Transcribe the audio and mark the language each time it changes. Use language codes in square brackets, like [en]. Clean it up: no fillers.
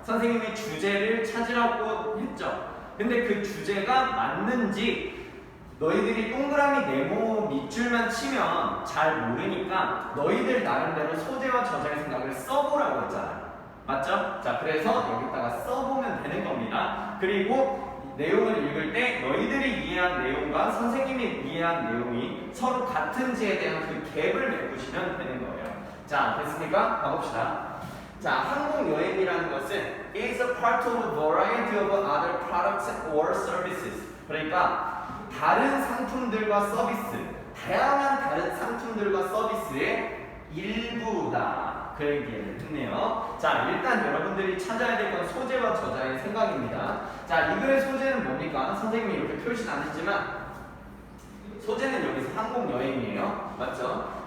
[ko] 선생님이 주제를 찾으라고 했죠. 근데 그 주제가 맞는지 너희들이 동그라미 네모 밑줄만 치면 잘 모르니까 너희들 나름대로 소재와 저자의 생각을 써보라고 했잖아요. 맞죠? 자, 그래서 여기다가 써보면 되는 겁니다. 그리고 내용을 읽을 때 너희들이 이해한 내용과 선생님이 이해한 내용이 서로 같은지에 대한 그 갭을 메꾸시면 되는 거예요. 자, 됐습니까? 가봅시다. 자, 항공 여행이라는 것은 [en] is a part of a variety of other products or services. [ko] 그러니까 다른 상품들과 서비스, 다양한 다른 상품들과 서비스의 일부다. 그 얘기를 했네요. 자, 일단 여러분들이 찾아야 될 건 소재와 저자의 생각입니다. 자, 이 글의 소재는 뭡니까? 선생님이 이렇게 표시는 안 했지만 소재는 여기서 항공 여행이에요. 맞죠?